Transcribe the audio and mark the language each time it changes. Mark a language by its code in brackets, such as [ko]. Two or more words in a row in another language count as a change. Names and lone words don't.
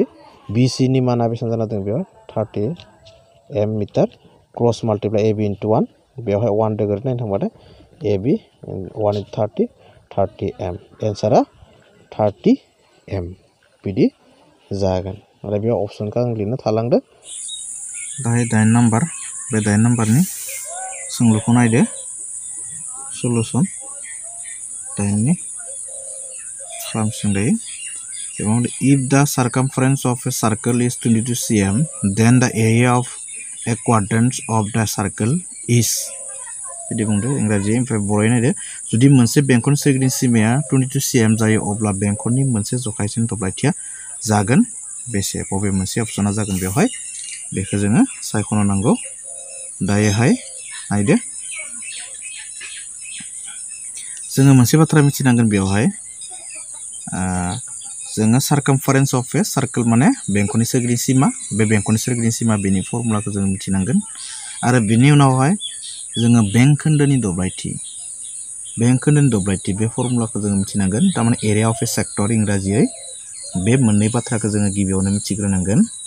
[brx] बि सि नि माना बेसेबां जाना दं बेयाव 30 एम मिटार [en] cross multiply A B into [brx] 1 बेवहाय 1 दोगोर नायनो थांबाथाय ए बि 1 इन्टु 30 एम एन्सारा 30 एम बिदि जागोन। आरो बेयाव अप्सनखौ आं लिरनो थालांदो। दाहाय 8 नाम्बार बे 8 नाम्बारनि सोंलुखौ नायदो सलुसन 8नि खालामसिन दायो। [en] If the circumference of a circle is [brx] 22 cm, then the area of a quadrant of the circle is बिदि बुंदो इंराजि ओमफ्राय बर'यै नायदो जुदि मोनसे बेंखननि सोरगिदिं सिमाया 22 cm जायो अब्ला बेंखननि मोनसे जखायसिन दब्लायथिया जागोन बेसे बबे मोनसे अपसना जागोन बेवहाय बेखौ जोङो सायख'नो नांगौ। दायोहाय नायदो जोङो मोनसे बाथ्रा मिथिनांगोन बेवहाय जोङो [en] circumference of a circle [brx] माने बेंखननि सोरगिदिं सिमा बे बेंखननि सोरगिदिं सिमा बेनि फर्मुलाखौ जों मिथिनांगोन आरो बिनि उनावहाय जोङो बेंखोन्दोनि दब्लायथि बे फर्मुलाखौ जों मिथिनांगोन थारमाने [en] area of a sector [brx] इंराजियै बे मोननै बाथ्राखौ जोङो गिबियावनो मिथिग्रोनांगोन।